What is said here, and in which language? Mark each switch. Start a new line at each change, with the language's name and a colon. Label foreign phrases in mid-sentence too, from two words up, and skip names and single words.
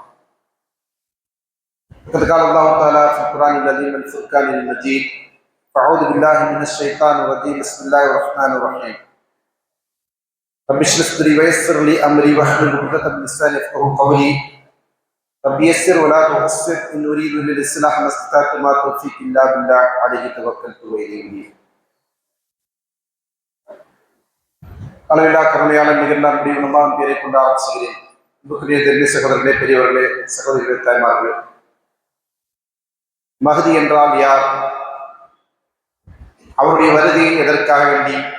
Arabic: فقد قال الله تعالى في القرآن العظيم والفرقان المجيد: أعوذ بالله من الشيطان الرجيم. بسم الله الرحمن الرحيم. رب اشرح صدري ويسر لي أمري واحلل عقدة من لساني يفقهوا قولي. رب يسر ولا تعسر إن أريد إلا الإصلاح ما استطعت وما توفيقي إلا بالله عليه توكلت وإليه أنيب.
Tamil: அளவில்லா கருணையாளன் நிகழ்ந்த முடிவுமான் பேரை கொண்டு ஆரம்பிச்சுகிறேன். அன்புக்குரிய தெரிந்த சகோதரர்களே, பெரியவர்களே, சகோதரிகளே, தாய்மார்களே, மஹதி என்றால் யார்? அவருடைய வருகை எதற்காக வேண்டி?